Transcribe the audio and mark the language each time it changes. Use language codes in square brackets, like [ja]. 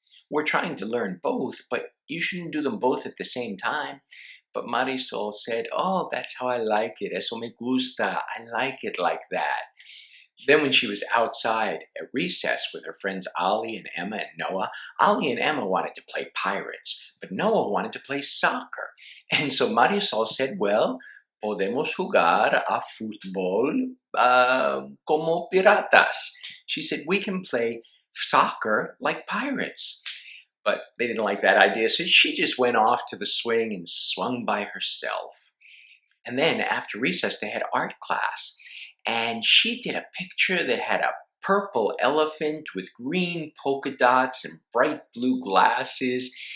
[en] We're trying to learn both, but you shouldn't do them both at the same time. But Marisol said, oh, that's how I like it. [es] Eso me gusta. [en] I like it like that. Then when she was outside at recess with her friends Ali and Emma and Noah, Ali and Emma wanted to play pirates, but Noah wanted to play soccer. And so Marisol said, well, [es] podemos jugar a fútbol como piratas. [en] She said, we can play soccer like pirates. But they didn't like that idea, so she just went off to the swing and swung by herself. And then after recess, they had art class. And she did a picture that had a purple elephant with green polka dots and bright blue glasses.